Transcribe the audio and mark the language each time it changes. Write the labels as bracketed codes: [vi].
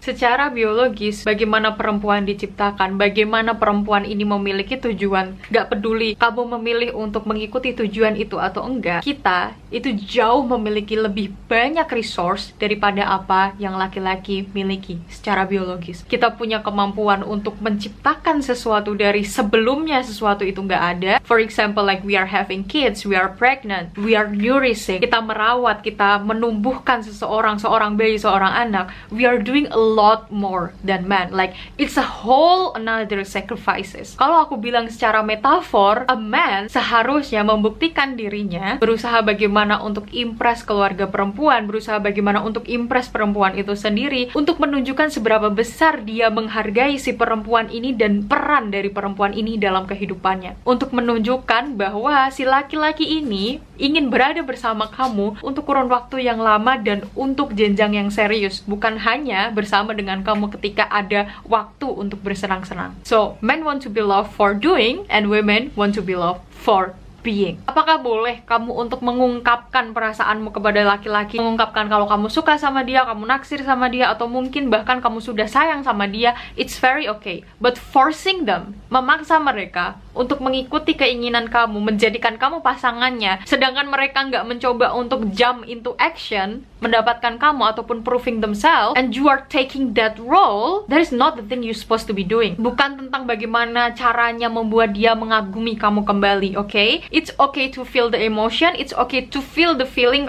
[id] Secara biologis, bagaimana perempuan diciptakan, bagaimana perempuan ini memiliki tujuan, gak peduli kamu memilih untuk mengikuti tujuan itu atau enggak, kita itu jauh memiliki lebih banyak resource daripada apa yang laki-laki miliki secara biologis. Kita punya kemampuan untuk menciptakan sesuatu dari sebelumnya sesuatu itu nggak ada. [en] For example, like we are having kids, we are pregnant, we are nourishing. [id] Kita merawat, kita menumbuhkan seorang bayi, seorang anak. [en] We are doing a lot more than man. Like it's a whole another sacrifices. [id] Kalau aku bilang secara metafor, a man seharusnya membuktikan dirinya, berusaha bagaimana untuk impress keluarga perempuan, berusaha bagaimana untuk impress perempuan itu sendiri, untuk menunjukkan seberapa besar dia menghargai si perempuan ini dan peran dari perempuan ini dalam kehidupannya, untuk menunjukkan bahwa si laki-laki ini ingin berada bersama kamu untuk kurun waktu yang lama dan untuk jenjang yang serius, bukan hanya bersama dengan kamu ketika ada waktu untuk bersenang-senang. [en] So, men want to be loved for doing, and women want to be loved for being. [id] Apakah boleh kamu untuk mengungkapkan perasaanmu kepada laki-laki, mengungkapkan kalau kamu suka sama dia, kamu naksir sama dia, atau mungkin bahkan kamu sudah sayang sama dia? [en] It's very okay. But forcing them, [id] memaksa mereka untuk mengikuti keinginan kamu, menjadikan kamu pasangannya, sedangkan mereka nggak mencoba untuk [en] jump into action, [id] mendapatkan kamu ataupun [en] proving themselves, and you are taking that role, that is not the thing you supposed to be doing. [id] Bukan tentang bagaimana caranya membuat dia mengagumi kamu kembali, okay? [en] It's okay to feel the emotion, it's okay to feel the feeling.